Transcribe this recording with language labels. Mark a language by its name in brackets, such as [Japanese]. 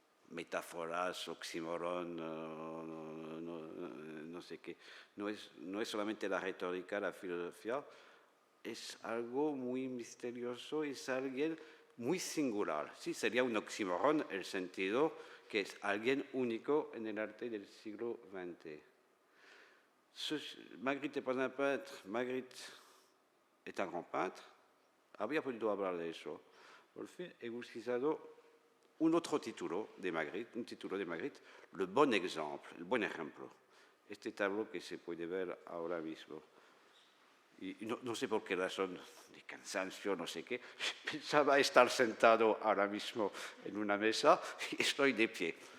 [Spanish] metáforas, oxímoron, no sé qué. No es solamente la retórica, la filosofía, es algo muy misterioso, es alguien muy singular. Sí, sería un oxímoron el sentido que es alguien único en el arte del siglo XX. [French] Magritte n'est pas un peintre, Magritte est un grand peintre. [Spanish] Habría podido hablar de eso. Por fin he utilizado un otro título de Magritte, un título de Magritte, Le bon exemple, el buen ejemplo. Este tableau que se puede ver ahora mismo. Y no sé por qué razón, de cansancio, no sé qué, pensaba estar sentado ahora mismo en una mesa y estoy de pie.